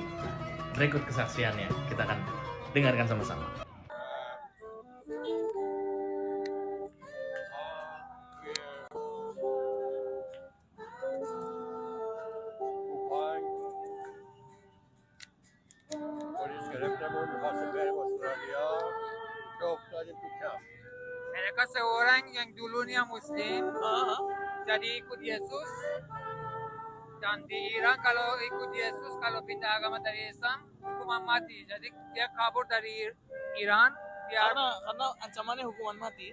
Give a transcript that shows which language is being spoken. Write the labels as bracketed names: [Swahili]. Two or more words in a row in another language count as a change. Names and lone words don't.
[Indonesian] Berikut kesaksiannya, kita akan dengarkan sama-sama. [Persian] Polis gرفتمون میخواستیم بریم استرالیا که افتادیم تو کمپ. [Indonesian] Mereka seorang yang dulunya Muslim, jadi ikut Yesus. Dan di Iran kalau ikut Yesus, kalau pindah agama dari Islam, hukuman mati. Jadi dia kabur dari Iran. Karena ancamannya hukuman mati.